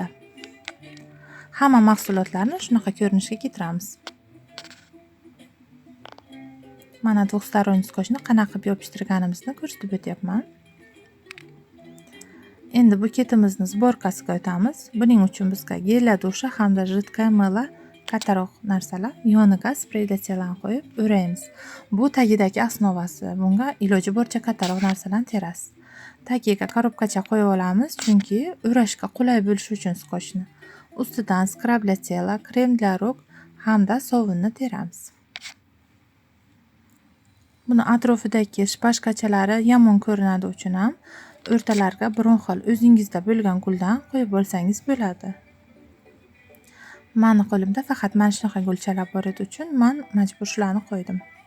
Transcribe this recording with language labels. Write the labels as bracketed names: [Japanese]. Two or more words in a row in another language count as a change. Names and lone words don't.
[Uzbek] Hamma mahsulotlarni shunaqa ko'rinishga keltiramiz. Mana двухсторонний skochni qanaqa qilib yopishtirganimizni ko'rsatib o'tyapman. Endi buketimizni sborkasiga o'tamiz. Buning uchun bizga gel [Russian] для душа [Uzbek] hamda [Russian] жидкое мыло [Uzbek] kattaroq narsalar yoniga sprey [Russian] для тела [Uzbek] qo'yib o'raymiz. Bu tagidagi osnovasi. Bunga iloji boricha kattaroq narsalarni terasiz. Tagiga korobkacha qo'yib olamiz, chunki o'rashga qulay bo'lishi uchun skochni. Ustidan skrab [Russian] для тела, [Uzbek] krem [Russian] для рук [Uzbek] hamda sovunni teramiz. Buni atrofidagi shpashkachalari yomon ko'rinadi uchun ham o'rtalariga biron xil o'zingizda bo'lgan guldan qo'yib olsangiz bo'ladi. Meni qo'limda faqat mana shunaqa gulchalar bor edi uchun men majbur shularni qo'ydim.